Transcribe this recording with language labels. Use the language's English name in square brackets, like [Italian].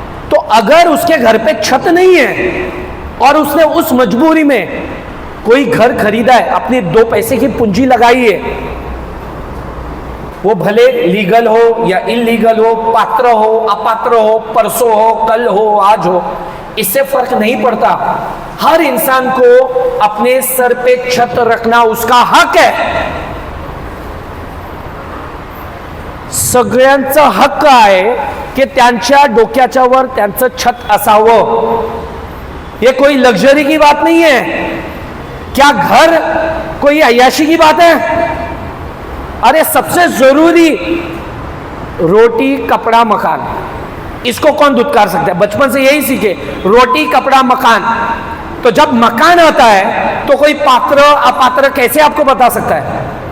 [Hindi] तो अगर उसके घर पे छत नहीं है और उसने उस मजबूरी में कोई घर खरीदा है, अपने 2 पैसे की पूंजी लगाई है, वो भले लीगल हो या इलीगल हो, पात्र हो, अपात्र हो, परसों हो, कल हो, आज हो, इससे फर्क नहीं पड़ता। हर इंसान को अपने सर पे छत रखना उसका हक है। [Marathi] सगळ्यांचा हक्क आहे की त्यांच्या डोक्याच्या वर त्यांचं छत असावं। [Hindi] ये कोई लग्जरी की बात नहीं है। क्या घर कोई अय्याशी की बात है? अरे सबसे जरूरी रोटी, कपड़ा, मकान, इसको कौन दुत्कार सकता है? बचपन से यही सीखे, रोटी, कपड़ा, मकान। तो जब मकान आता है तो कोई पात्र अपात्र कैसे आपको बता सकता है?